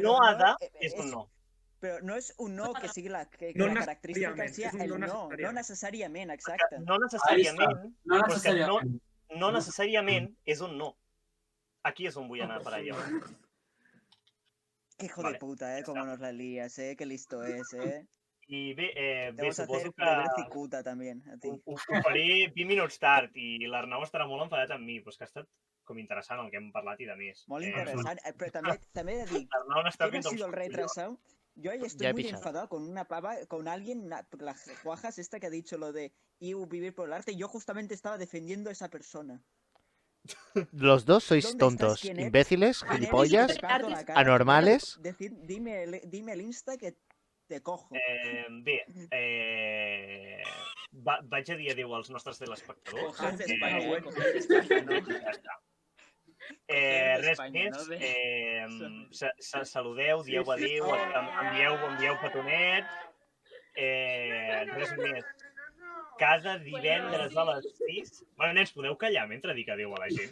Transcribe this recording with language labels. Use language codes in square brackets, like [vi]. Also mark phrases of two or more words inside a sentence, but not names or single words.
[ca] no ha de és és- un no. Però no és un no que sigui la No característica necessàriament, sigui és un el no no necessàriament. exacte. No necessàriament, No però és que necessàriament. no necessàriament és un no. Aquí és on vull anar per allò. [es] Que hijo [ca] Vale, [es] de puta, [ca] ja [es] como [ca] està. [es] nos la lías, que listo es, [ca] I bé, [es] Te vamos a hacer [ca] suposo que [es] beber cicuta también, a ti. [ca] ho faré 20 minuts tard i l'Arnau estarà molt enfadat amb mi, però és que ha estat com interessant el que hem parlat i de més. Molt interessant, però també he de dir, L'Arnau n'està [es] ¿quién ha [ca] fent [es] sido el [ca] uns [es] retrasado? Yo ahí Ya estoy he muy pillado. enfadado con una pava, con alguien, la Juajas esta que ha dicho lo de IU vivir por el arte, y yo justamente estaba defendiendo a esa persona. Los dos sois ¿Dónde estás? tontos, ¿Quién eres? imbéciles, ¿Quién eres? gilipollas, Te parto la cara. anormales. Dime el Insta que te cojo. [ca] Bé, vaig a dir adéu als nostres telespectadors. [es] Coger de España, bueno. coger de España, ¿no? [ca] Ja està. [es] Coger [ca] Res d'Espanya, més, no? saludeu, dieu Sí, sí. adéu, envieu petonets, res més. Cada divendres a les 6... Bueno, nens, podeu callar mentre dic adéu a la gent.